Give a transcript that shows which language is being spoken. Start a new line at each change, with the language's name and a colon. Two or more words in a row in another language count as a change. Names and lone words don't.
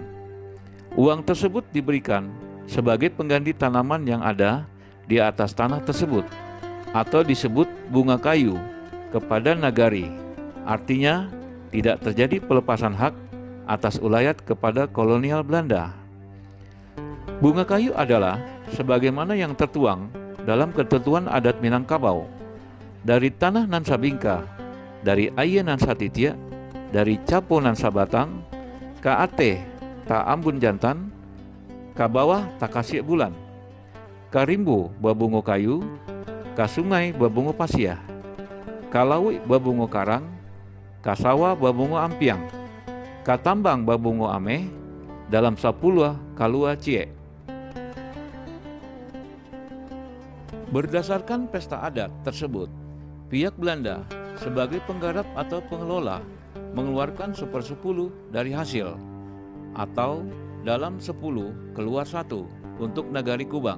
Indonesian: Uang tersebut diberikan sebagai pengganti tanaman yang ada di atas tanah tersebut, atau disebut bunga kayu, kepada Nagari. Artinya tidak terjadi pelepasan hak atas ulayat kepada kolonial Belanda. Bunga kayu adalah sebagaimana yang tertuang dalam ketentuan adat Minangkabau,
Minangkabau: dari tanah nan Sabingka, dari Aye nan Satitia, dari Capo nan Sabatang, ka ate ta ambun jantan, ka bawah ta kasih bulan, ka rimbo babungo kayu, ka sungai babungo pasiah, ka lawi babungo karang, ka sawah babungo ampiang, ka tambang babungo ame, dalam 10 kalua cie.
Indonesian: Berdasarkan pesta adat tersebut, pihak Belanda sebagai penggarap atau pengelola mengeluarkan 1/10 dari hasil, atau dalam 10 keluar 1 untuk Nagari Kubang.